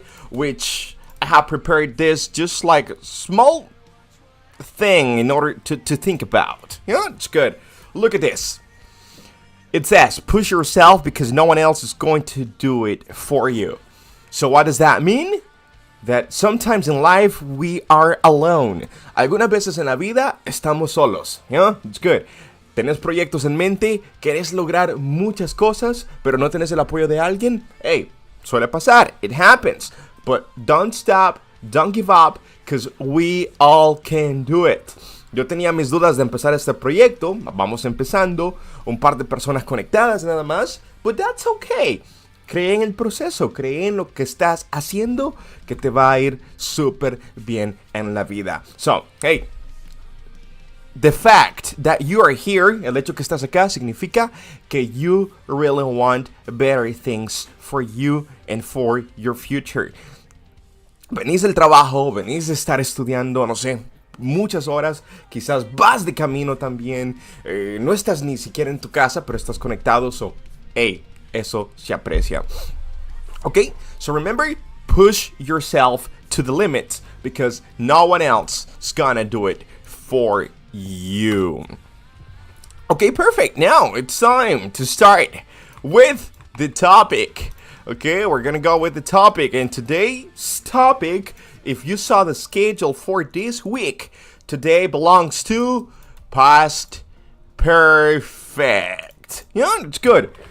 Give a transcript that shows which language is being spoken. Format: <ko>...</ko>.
<en>Which I have prepared this just like a small thing in order to think about. Yeah, it's good. Look at this. It says, push yourself because no one else is going to do it for you. So what does that mean? That sometimes in life we are alone.</en> <es>Algunas veces en la vida estamos solos.</es> <en>Yeah, it's good.</en> <es>Tienes proyectos en mente, quieres lograr muchas cosas, pero no tienes el apoyo de alguien. Hey, suele pasar.</es> <en>It happens. But don't stop, don't give up, because we all can do it.</en> <es>Yo tenía mis dudas de empezar este proyecto. Vamos empezando. Un par de personas conectadas nada más.</es> <en>But that's okay.</en> <es>Cree en el proceso. Cree en lo que estás haciendo, que te va a ir súper bien en la vida.</es> <en>So, hey. The fact that you are here,</en> <es>el hecho que estás acá, significa que</es> <en>you really want better things for you and for your future.</en> <es>Venís del trabajo, venís de estar estudiando, no sé, muchas horas, quizás vas de camino también, no estás ni siquiera en tu casa, pero estás conectado,</es> <en>so, hey,</en> <es>eso se aprecia.</es> <en>Okay, so remember, push yourself to the limit, because no one else is gonna do it for you. Okay, perfect. Now it's time to start with the topic. Okay, we're gonna go with the topic, and today's topic, if you saw the schedule for this week, today belongs to past perfect. Yeah, it's good.</en>